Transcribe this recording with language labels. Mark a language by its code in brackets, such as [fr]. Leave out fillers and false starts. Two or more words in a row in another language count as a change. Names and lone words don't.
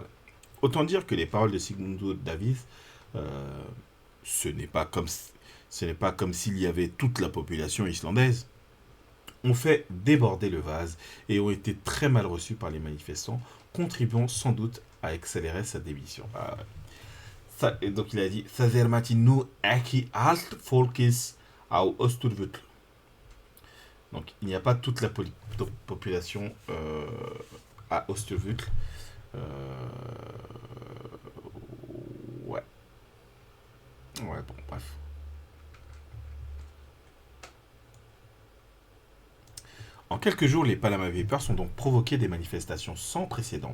[fr] Autant dire que les paroles de Sigmundur Davíð, ce n'est pas comme s'il y avait toute la population islandaise, ont fait déborder le vase et ont été très mal reçus par les manifestants, contribuant sans doute à accélérer sa démission. Et donc il a dit « [is] Það mati nú ekki allt fólkis á Austurvöll ». [fr] Donc il n'y a pas toute la population à Austurvöll. Ouais. Ouais, bon, bref. En quelques jours, les Panama Papers ont donc provoqué des manifestations sans précédent.